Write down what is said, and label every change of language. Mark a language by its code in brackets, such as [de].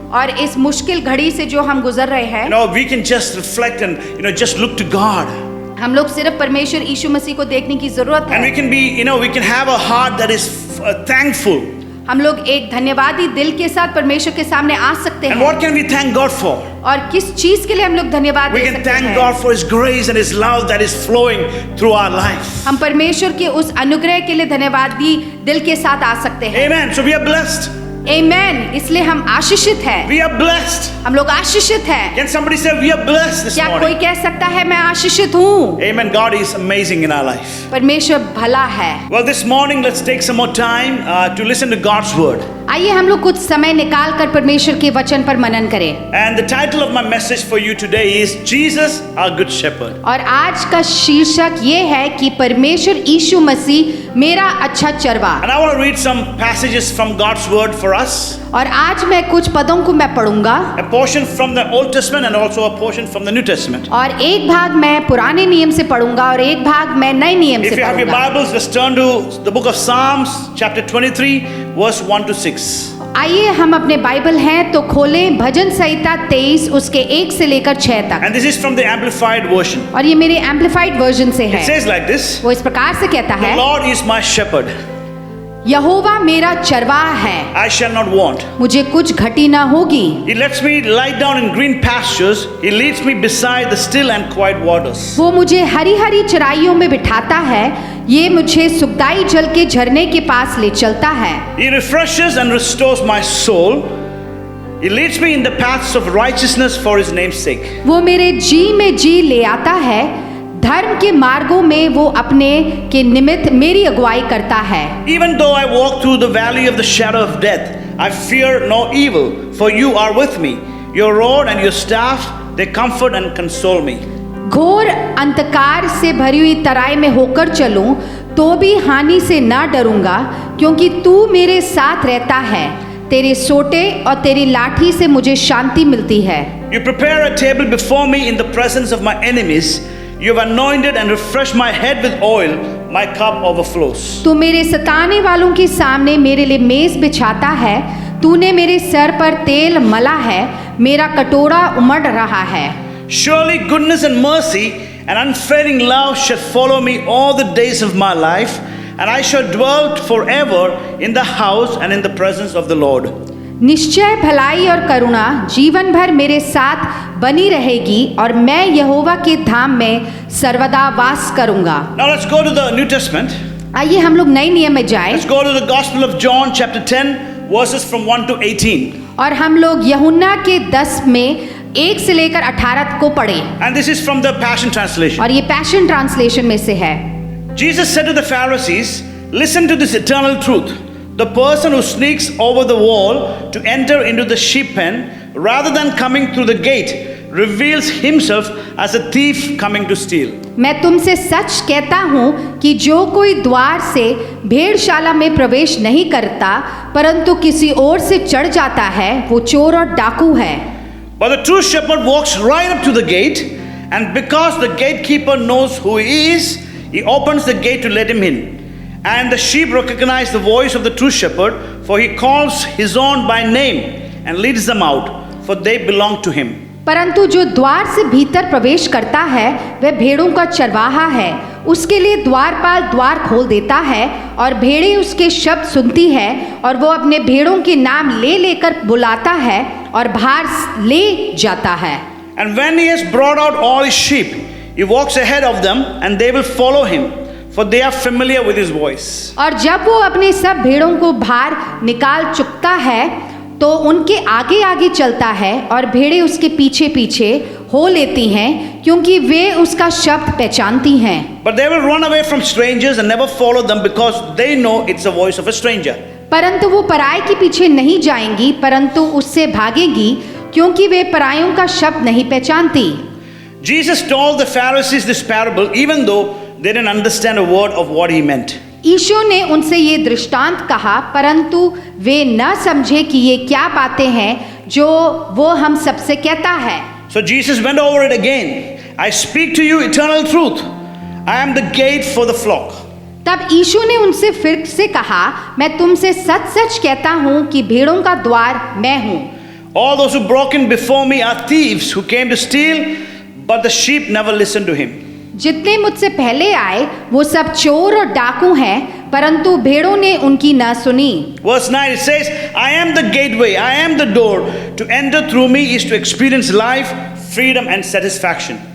[hi] और इस मुश्किल घड़ी से जो हम गुजर रहे हैं, [en] we can just reflect and just look to God. [hi] हम लोग सिर्फ परमेश्वर यीशु मसीह को देखने की जरूरत है। [en] And we can have a heart that is thankful. [hi] हम लोग एक धन्यवादी दिल के साथ परमेश्वर के सामने आ सकते हैं। [en] And what can we thank God for? [hi] और किस चीज के लिए हम लोग धन्यवाद [en] We [hi] दे [en] can [hi] सकते [en] thank [hi] हैं? [en] God for His grace and His love that is flowing through our life. [hi] हम परमेश्वर के उस अनुग्रह के लिए धन्यवादी दिल के साथ आ सकते हैं। [en] Amen. So we are blessed. [hi] आमेन। इसलिए हम आशीषित हैं। [en] We are blessed. [hi] हम लोग आशीषित हैं। [en] Can somebody say we are blessed this [hi] क्या कोई [en] morning? [hi] कह सकता है मैं आशीषित हूँ? [en] Amen. God is amazing in our life. [hi] परमेश्वर भला है। [en] Well, this morning let's take some more time to listen to God's word. [hi] आइए हम लोग कुछ समय निकाल कर परमेश्वर के वचन पर मनन करें। [en] And the title of my message for you today is Jesus, our good shepherd. [hi] और आज का शीर्षक ये है कि परमेश्वर यीशु मसीह मेरा अच्छा चरवा। [en] And I want to read some passages from God's word for us. [hi] और आज मैं कुछ पदों को मैं पढ़ूंगा। [en] A portion from the Old Testament and also a portion from the New Testament. [hi] और एक भाग मैं पुराने नियम से पढ़ूंगा और एक भाग मैं नए नियम [en] If [hi] से [en] you have your [hi] पढ़ूंगा। [en] Bibles, let's turn to the book of Psalms, chapter 23, verse 1 to 6. [hi] आइए हम अपने बाइबल हैं तो खोलें भजन संहिता 23 उसके 1 से लेकर 6 तक। [en] And this is from the Amplified version. [hi] और ये मेरे एम्पलीफाइड वर्जन से [en] It [hi] है। [en] says like this: [hi] वो इस प्रकार से कहता [en] The [hi] है, [en] Lord is my shepherd, [hi] यहोवा मेरा चरवाहा है, [en] I shall not want. [hi] मुझे कुछ घटी ना होगी। [en] He lets me lie down in green pastures. He leads me beside the still and quiet waters. [hi] वो मुझे हरी हरी चराइयों में बिठाता है, ये मुझे सुखदाई जल के झरने के पास ले चलता है। [en] He refreshes and restores my soul. He leads me in the paths of righteousness for His name's sake. [hi] वो मेरे जी में जी ले आता है, धर्म के मार्गों में वो अपने के निमित्त मेरी अगुवाई करता है। [en] Even though I walk through the valley of the shadow of death, I fear no evil, for you are with me. Your rod and your staff, they comfort and console me. [hi] घोर अंधकार से भरी हुई तराई में होकर चलूं तो भी हानि से ना डरूंगा, क्योंकि तू मेरे साथ रहता है। तेरे सोटे और तेरी लाठी से मुझे शांति मिलती है। [en] You prepare a table before me in the presence of my enemies. You have anointed and refreshed my head with oil. My cup overflows. [hi] तू मेरे सताने वालों के सामने मेरे लिए मेज बिछाता है। तूने मेरे सर पर तेल मला है, मेरा कटोरा उमड़ रहा है। [en] Surely goodness and mercy and unfailing love shall follow me all the days of my life, and I shall dwell forever in the house and in the presence of the Lord. [hi] निश्चय भलाई और करुणा जीवन भर मेरे साथ बनी रहेगी और मैं यहोवा के धाम में सर्वदा वास करूंगा। [en] Now let's go to the New Testament. [hi] आइए हम लोग नए नियम में जाएं [en] Let's go to the Gospel of John, chapter 10, verses from 1 to 18. [hi] और हम लोग यूहन्ना के 10 में 1 से लेकर 18 को पढ़े। [en] And this is from the Passion Translation. [hi] और ये पैशन ट्रांसलेशन में से है। [en] Jesus said to the Pharisees, "Listen to this eternal truth. The person who sneaks over the wall to enter into the sheep pen, rather than coming through the gate, reveals himself as a thief coming to steal." [hi] मैं तुमसे सच कहता हूँ कि जो कोई द्वार से भेड़शाला में प्रवेश नहीं करता परंतु किसी और से चढ़ जाता है, वो चोर और डाकू है। [en] But the true shepherd walks right up to the gate, and because the gatekeeper knows who he is, he opens the gate to let him in. And the sheep recognize the voice of the true shepherd, for he calls his own by name and leads them out, for they belong to him. [hi] परंतु जो द्वार से भीतर प्रवेश करता है वह भेड़ों का चरवाहा है। उसके लिए द्वारपाल द्वार खोल देता है और भेड़ें उसके शब्द सुनती है और वो अपने भेड़ों के नाम ले लेकर बुलाता है और बाहर ले जाता है। [en] And when he has brought out all his sheep, he walks ahead of them, and they will follow him, for they are familiar with his voice. [hi] और जब वो अपने सब भेड़ों को बाहर निकाल चुकता है तो उनके आगे आगे चलता है और भेड़ें उसके पीछे पीछे हो लेती हैं, क्योंकि वे उसका शब्द पहचानती हैं। [en] But they will run away from strangers and never follow them, because they know it's the voice of a stranger. [hi] परंतु वो पराये के पीछे नहीं जाएंगी, परंतु उससे भागेगी, क्योंकि वे परायों का शब्द नहीं पहचानती। [en] Jesus told the Pharisees this parable even though they didn't understand a word of what he meant. [hi] यीशु ने उनसे ये दृष्टांत कहा, परंतु वे न समझे कि ये क्या बातें हैं जो वो हम सबसे कहता है। [en] So Jesus went over it again. I speak to you eternal truth. I am the gate for the flock. [hi] तब यीशु ने उनसे फिर से कहा, मैं तुमसे सच सच कहता हूँ कि भेड़ों का द्वार मैं हूँ। [en] All those who broke in before me are thieves who came to steal, but the sheep never listened to him. [hi] जितने मुझसे पहले आए वो सब चोर और डाकू हैं, परंतु भेड़ों ने उनकी न सुनी। [en] Verse 9 it says, I am the gateway, I am the door. To enter through me is to experience life, freedom and satisfaction.